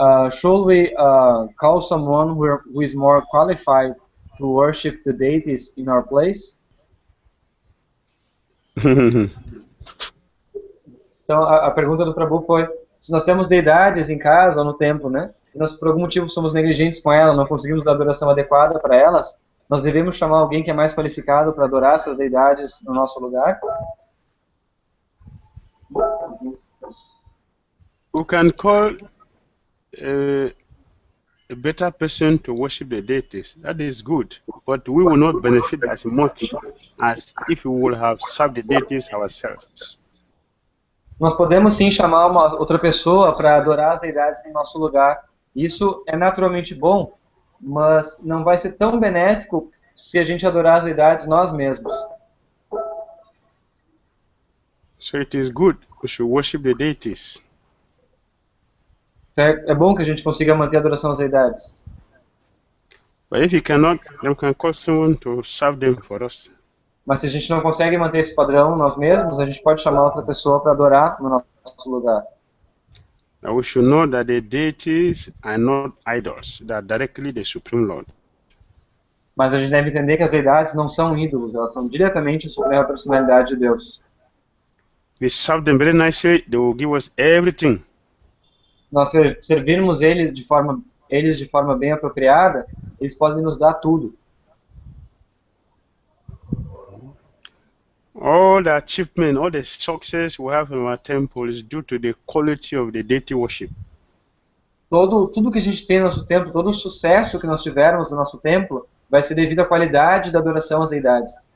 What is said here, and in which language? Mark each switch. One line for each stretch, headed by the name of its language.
English: Should we call someone who is more qualified to worship the deities in our place?
Portuguese: Então a pergunta do Prabhu foi: se nós temos deidades em casa ou no templo, né? E nós por algum motivo somos negligentes com elas, não conseguimos dar a adoração adequada para elas, nós devemos chamar alguém que é mais qualificado para adorar essas deidades no nosso lugar?
English: We can call a better person to worship the deities. That is good, but we will not benefit as much as if we would have served the deities ourselves.
Portuguese: Nós podemos sim chamar uma outra pessoa para adorar as deidades em nosso lugar. Isso é naturalmente bom, mas não vai ser tão benéfico se a gente adorar as deidades nós mesmos.
English: So it is good we should worship the deities.
Portuguese: É bom que a gente consiga manter a adoração às deidades.
English: But if you cannot, then we can call someone to serve them for us.
Portuguese: Mas se a gente não consegue manter esse padrão nós mesmos, a gente pode chamar outra pessoa para adorar no nosso lugar.
English: Now we should know that the deities are not idols, they are directly the Supreme Lord.
Portuguese: Mas a gente deve entender que as deidades não são ídolos, elas são diretamente a Suprema Personalidade de Deus.
English: We serve them very nicely, they will give us everything.
Portuguese: Nós servirmos eles de forma bem apropriada, eles podem nos dar tudo.
English: All the achievement, all the success we have in our temple is due to the quality of the deity worship.
Portuguese: Tudo que a gente tem no nosso templo, todo o sucesso que nós tivermos no nosso templo, vai ser devido à qualidade da adoração às deidades.